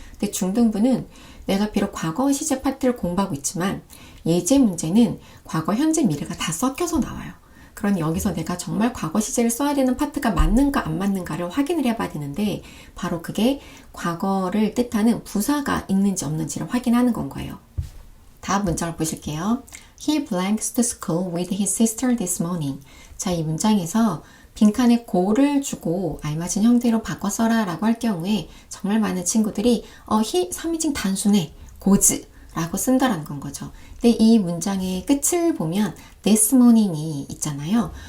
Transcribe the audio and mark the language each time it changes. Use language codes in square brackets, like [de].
[ko] 근데 중등부는 내가 비록 과거 시제 파트를 공부하고 있지만 예제 문제는 과거, 현재, 미래가 다 섞여서 나와요. 그러니 여기서 내가 정말 과거 시제를 써야 되는 파트가 맞는가 안 맞는가를 확인을 해봐야 되는데 바로 그게 과거를 뜻하는 부사가 있는지 없는지를 확인하는 건 거예요. 다음 문장을 보실게요. [en] He blanks to school with his sister this morning. [ko] 자, 이 문장에서 빈칸에 go를 주고 알맞은 형태로 바꿔 써라 라고 할 경우에 정말 많은 친구들이 he 3인칭 단순해 goes 라고 쓴다라는 건 거죠. 근데 이 문장의 끝을 보면 [en] this morning [ko] 이 있잖아요.